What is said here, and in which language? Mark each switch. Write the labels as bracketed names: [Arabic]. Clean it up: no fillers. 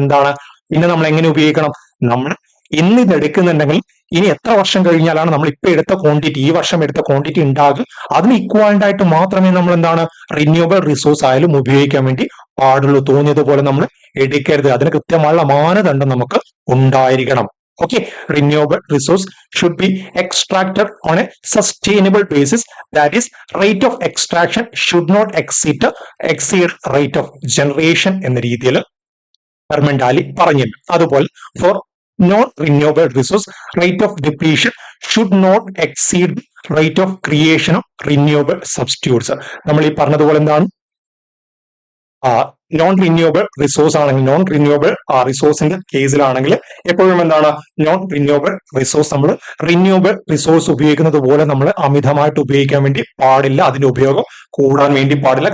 [Malayalam] എന്താണ്, പിന്നെ നമ്മൾ എങ്ങനെ ഉപയോഗിക്കണം, നമ്മൾ ഇന്ന് ഇത് എടുക്കുന്നുണ്ടെങ്കിൽ ഇനി എത്ര വർഷം കഴിഞ്ഞാലാണ് നമ്മൾ ഇപ്പൊ എടുത്ത ക്വാണ്ടിറ്റി, ഈ വർഷം എടുത്ത ക്വാണ്ടിറ്റി ഉണ്ടാകും, അതിന് ഇക്വാലന്റ് ആയിട്ട് മാത്രമേ നമ്മൾ എന്താണ് റിന്യൂവബിൾ റിസോഴ്സ് ആയാലും ഉപയോഗിക്കാൻ വേണ്ടി പാടുള്ളൂ. തോന്നിയതുപോലെ നമ്മൾ എടുക്കരുത്, അതിന് കൃത്യമായുള്ള മാനദണ്ഡം നമുക്ക് ഉണ്ടായിരിക്കണം. [English] Okay, renewable resource should be extracted on a sustainable basis. That is, rate of extraction should not exceed rate of generation [Malayalam] എന്ന രീതിയിൽ ഹെർമൻ ഡാലി പറഞ്ഞിട്ടുണ്ട്. [English] അതുപോലെ for non renewable resource rate of depletion should not exceed rate of creation of renewable substitutes. [Malayalam] നമ്മൾ ഈ പറഞ്ഞതുപോലെ എന്താണ്, non renewable resource ആണെങ്കിൽ, non renewable റിസോഴ്സിന്റെ കേസിലാണെങ്കിൽ എപ്പോഴും എന്താണ്, നോൺ റിന്യൂവബിൾ റിസോഴ്സ് നമ്മൾ റിന്യൂവബിൾ റിസോഴ്സ് ഉപയോഗിക്കുന്നത് പോലെ നമ്മൾ അമിതമായിട്ട് ഉപയോഗിക്കാൻ വേണ്ടി പാടില്ല, അതിന്റെ ഉപയോഗം കൂടാൻ വേണ്ടി പാടില്ല.